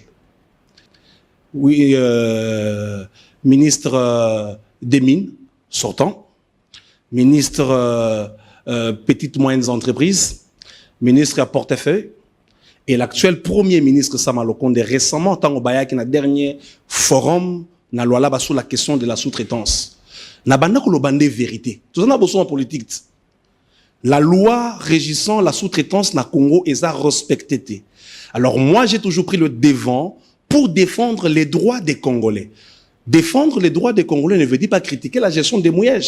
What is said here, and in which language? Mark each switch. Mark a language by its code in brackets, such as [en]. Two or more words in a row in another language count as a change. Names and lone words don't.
[fr] Oui, ministre des Mines, sortant, ministre petites moyennes entreprises, ministre à portefeuille, et l'actuel premier ministre Sama Lokonde récemment, Tango Baya, qui est le dernier forum, na Lualaba sur la question de la sous-traitance. [ln] Na banda ko lo bande vérité. [fr] Tout ça n'a besoin en politique. La loi régissant la sous-traitance na Congo est à respecter. Alors moi, j'ai toujours pris le devant pour défendre les droits des Congolais. Défendre les droits des Congolais ne veut dire pas critiquer la gestion des Mouyej.